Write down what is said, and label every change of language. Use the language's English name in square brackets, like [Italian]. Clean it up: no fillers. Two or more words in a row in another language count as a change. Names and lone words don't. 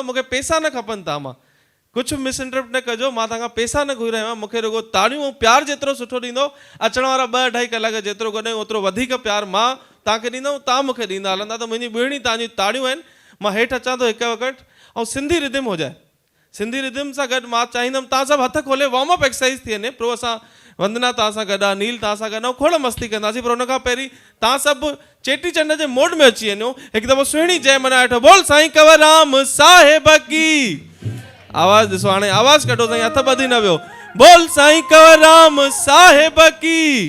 [Sindhi] मूंखे पैसा न खपनि तव्हां मां, कुझु मिसइंटरप्ट न कजो, मां तव्हां खां पैसा न घुरी रहियो आहियां। मूंखे रुगो ताड़ियूं ऐं प्यारु जेतिरो सुठो ॾींदो, अचण वारा 2-2.5 कलाक जेतिरो गॾु ओतिरो वधीक प्यारु मां तव्हांखे ॾींदुमि, तव्हां मूंखे ॾींदा हलंदा। त मुंहिंजी ॿुहिणी तव्हांजी ताड़ियूं आहिनि। मां हेठि अचां थो हिकु वक़्तु, ऐं सिंधी रिदम [Hindi] हो जाए, [Sindhi] सिंधी रिदम सां गॾु मां चाहींदुमि तव्हां सभु हथ खोले [English] warm-up exercise [Sindhi] थी वञे। पोइ असां वंदना तव्हां सां गॾु आहे, नील तव्हां सां गॾु, ऐं खोड़ मस्ती कंदासीं। पर हुन खां पहिरीं तव्हां सभु चेटीचंड जे मोड में अची वञो, हिकु दफ़ो सुहिणी जय मना वेठो, बोल साईं कंवरराम साहिब की। आवाज़ ॾिसो, हाणे आवाज़ कढो साईं, हथ ॿधी न वियो। बोल साईं कंवरराम साहिब की।